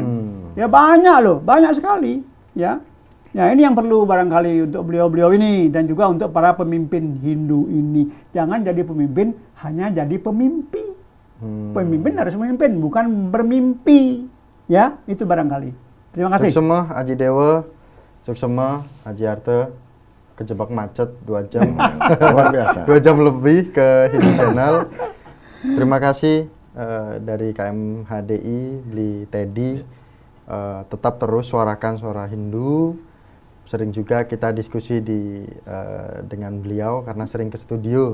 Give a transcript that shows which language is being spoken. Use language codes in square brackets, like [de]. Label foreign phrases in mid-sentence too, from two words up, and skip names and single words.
[id] Ya banyak loh, banyak sekali. Ya, ya ini yang perlu barangkali untuk beliau-beliau ini dan juga untuk para pemimpin Hindu ini. Jangan jadi pemimpin, hanya jadi pemimpi. Pemimpin harus memimpin, bukan bermimpi. Ya, itu barangkali. Terima kasih. Suksema Aji Dewa, suksema Aji Arte, kejebak macet 2 jam. Luar biasa. 2 jam lebih ke Hindu Channel. Terima kasih dari KMHDI, Beli Teddy. Tetap terus suarakan suara Hindu. Sering juga kita diskusi dengan beliau karena sering ke studio.